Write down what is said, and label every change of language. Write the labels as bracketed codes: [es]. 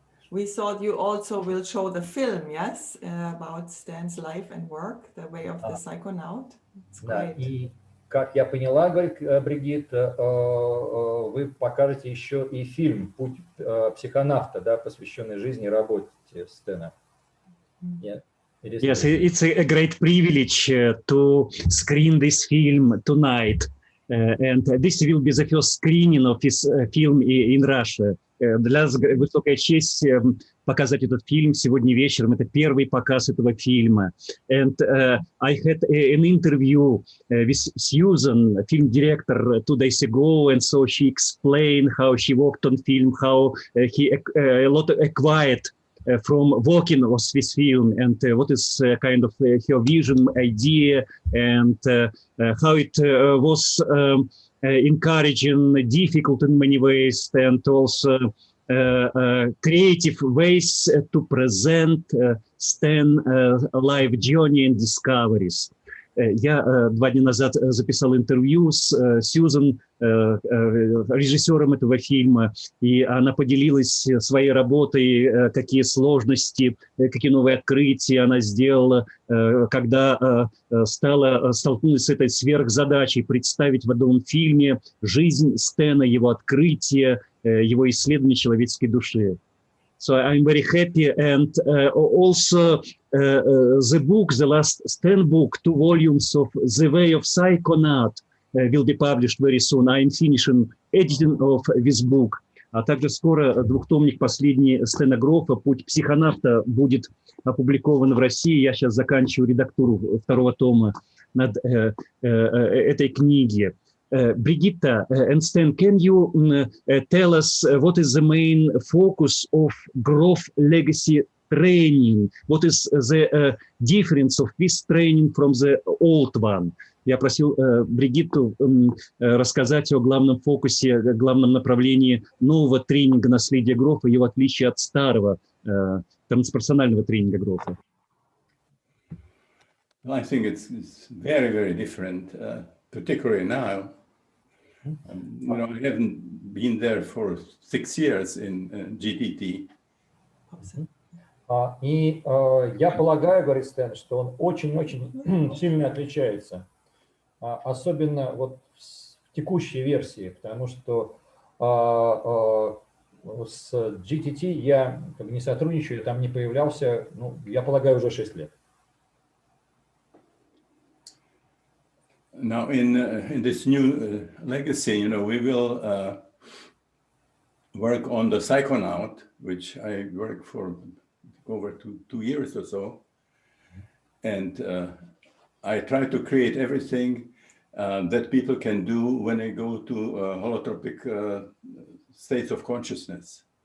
[en] We thought you also will show the film, yes, about Stan's life and work, the way of the psychonaut. It's great. [ru] И как я поняла, говорит Бригит, вы покажете еще и фильм «Путь психонавта», да, посвященный жизни и работе Стэна. [en] Yes, it's a great privilege to screen this film tonight. And this will be the first screening of this film in Russia. [ru] Для нас высокая честь показать этот фильм сегодня вечером. Это первый показ этого фильма. [en] And I had an interview with Susan, film director, 2 days ago, and so she explained how she worked on film, how he a lot acquired from working on this film, and what is kind of her vision, idea, and how it was encouraging, difficult in many ways, and also creative ways to present Stan life journey and discoveries. [ru] Я 2 дня назад записал интервью с Сьюзан, режиссером этого фильма, и она поделилась своей работой, какие сложности, какие новые открытия она сделала, когда столкнулась с этой сверхзадачей представить в одном фильме жизнь Стэна, его открытие, его исследование человеческой души. [en] So I'm very happy, and also the book, the last Stan book, 2 volumes of The Way of Psychonaut will be published very soon. I'm finishing editing of this book. [ru] А также скоро 2-томник последний Стэна Грофа «Путь психонавта» будет опубликован в России. Я сейчас заканчиваю редактуру 2-го тома над этой книги. [en] Brigitta and Stan, can you tell us what is the main focus of Growth Legacy Training? What is the difference of this training from the old one? [ru] Я просил Бригитту рассказать о главном фокусе, главном направлении нового тренинга наследия Грофа, его отличие от старого. трансперсонального тренинга Грофа? [en] Well, I think it's very, very different, particularly now. You know, I haven't been there for 6 years in GTT. [ru] И я полагаю, говорит Стэн, что он очень-очень сильно отличается. Особенно вот в текущей версии, потому что с GTT я как бы не сотрудничаю, там не появлялся, ну, я полагаю, уже 6 лет. [en] Now, in this new legacy, you know, we will work on the Psychonaut, which I worked for over 2 years or so. And I try to create everything that people can do when they go to holotropic states of consciousness.